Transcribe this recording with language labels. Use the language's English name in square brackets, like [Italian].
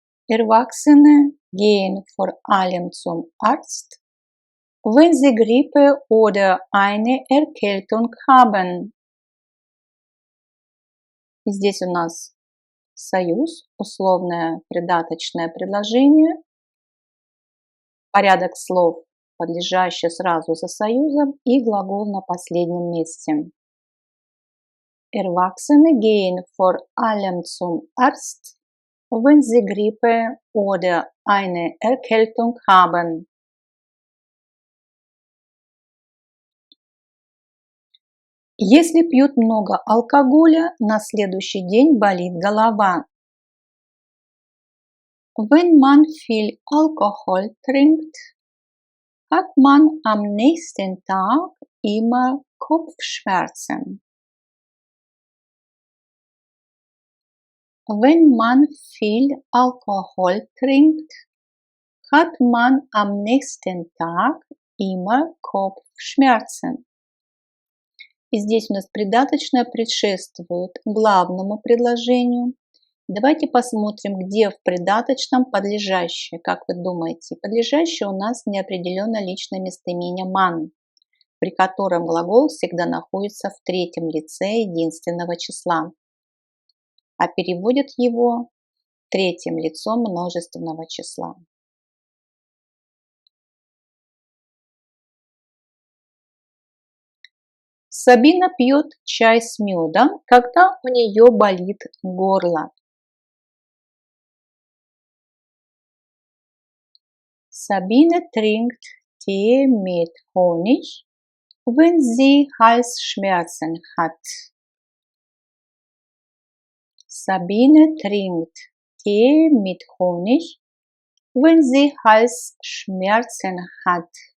[German] Erwachsene gehen vor allem zum Arzt, wenn sie Grippe oder eine Erkältung haben. [Russian] И здесь у нас союз, условное придаточное предложение, порядок слов, подлежащий сразу за союзом, и глагол на последнем месте. [German] Erwachsene gehen vor allem zum Arzt, wenn sie Grippe oder eine Erkältung haben. [Russian] Если пьют много алкоголя, на следующий день болит голова. [German] Wenn man viel Alkohol trinkt, hat man am nächsten Tag immer Kopfschmerzen. Wenn man viel Alkohol trinkt, hat man am nächsten Tag immer Kopfschmerzen. [Russian] И здесь у нас придаточное предшествует главному предложению. Давайте посмотрим, где в придаточном подлежащее. Как вы думаете, подлежащее у нас неопределенно личное местоимение man, при котором глагол всегда находится в третьем лице единственного числа, а переводят его третьим лицом множественного числа. Сабина пьет чай с медом, когда у нее болит горло. [German] Sabine trinkt Tee mit Honig, wenn sie Halsschmerzen hat. Sabine trinkt Tee mit Honig, wenn sie Halsschmerzen hat.